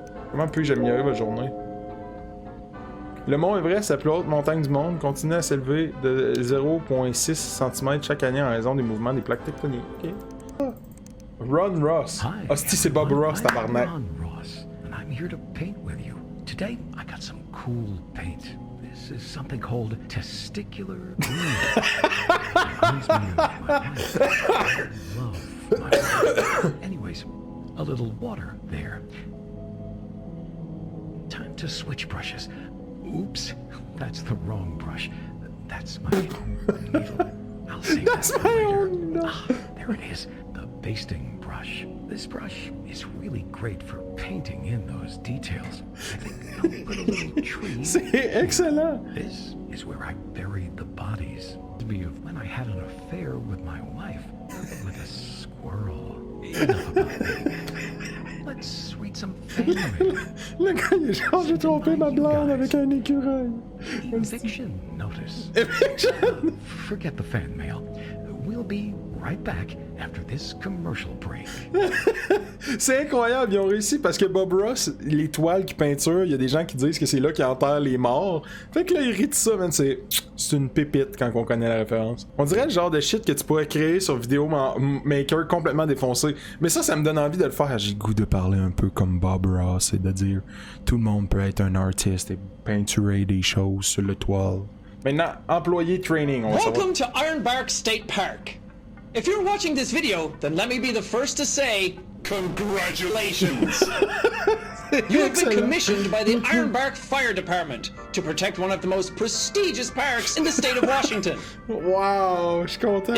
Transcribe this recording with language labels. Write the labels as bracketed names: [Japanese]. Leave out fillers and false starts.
[French] Comment puis-je améliorer votre journée? Le mont Everest, la plus haute montagne du monde, continue à s'élever de 0,6 cm chaque année en raison des mouvements des plaques tectoniques. Okay. Ron Ross. Hostie, c'est Bob Ross, tabarnak. [English] Ron Ross, and I'm here to paint with you. Today, I got some cool paint. This is something called testicular green. Reminds me of my wife. I love my wife. Anyways, a little water there. Time to switch brushes. Oops, that's the wrong brush. That's my needle. I'll save that for later. Ah, there it is, the basting brush. This brush is really great for painting in those details. I think I'll put a little tree. [French] C'est excellent. [English] This is where I buried the bodies. Of when I had an affair with my wife, with a squirrel. Enough about me. Let's read some fan mail. [French] Le gars, il est genre, j'ai trompé ma blonde avec un écureuil. [English] Eviction notice. Forget the fan mail. We'll be right back after this commercial break. [French] C'est incroyable, ils ont réussi parce que Bob Ross, les toiles qu'il peinture, il y a des gens qui disent que c'est là qu'il enterre les morts. Fait que là, il rit de ça, man. C'est une pépite quand on connaît la référence. On dirait le genre de shit que tu pourrais créer sur Vidéo Maker complètement défoncé. Mais ça me donne envie de le faire. J'ai le goût de parler un peu comme Bob Ross et de dire tout le monde peut être un artiste et peinturer des choses sur le toile. Maintenant, employé training, on va savoir. [English] Welcome to Ironbark State Park. If you're watching this video, then let me be the first to say, congratulations! You have been commissioned by the Ironbark Fire Department to protect one of the most prestigious parks in the state of Washington. [French] Wow, je suis content.